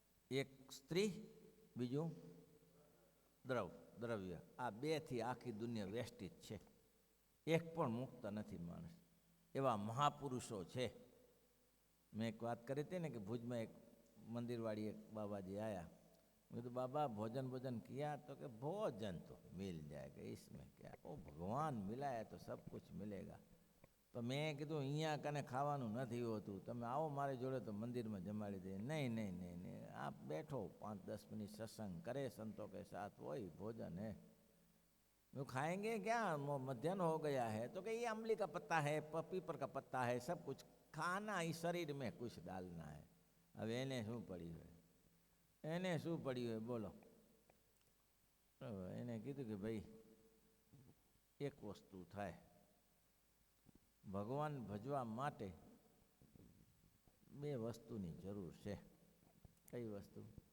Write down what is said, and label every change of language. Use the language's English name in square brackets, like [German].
[Gujarati] એક સ્ત્રી, બીજું દ્રવ્ય. આ બેથી આખી દુનિયા વેસ્ટિજ છે. એક પણ મુક્ત નથી માણસ. એવા મહાપુરુષો છે. મેં એક વાત કરી હતી ને કે ભુજમાં એક મંદિરવાળી એક બાબાજી આયા. મેં તો [Hindi] बाबा भोजन किया? तो कि भोजन तो मिल जाएगा, इसमें क्या, ओ भगवान मिला है तो सब कुछ मिलेगा. [Gujarati] તો મેં કીધું અહીંયા કને ખાવાનું નથી હોતું, તમે આવો મારી જોડે તો મંદિરમાં જમાડી દે. નહીં, આપ બેઠો 5-10 મિનિટ સત્સંગ કરે, સંતો કે સાથ હોય ભોજન હે. [Hindi] वो खाएंगे क्या, मध्याह्न हो गया है, तो कि ये अमली का पत्ता है, पीपर का पत्ता है, सब कुछ खाना ही, शरीर में कुछ डालना है. [Gujarati] હવે એને શું પડ્યું હોય, એને શું પડ્યું હોય બોલો. એને કીધું કે ભાઈ એક વસ્તુ થાય, ભગવાન ભજવા માટે બે વસ્તુની જરૂર છે. કઈ વસ્તુ?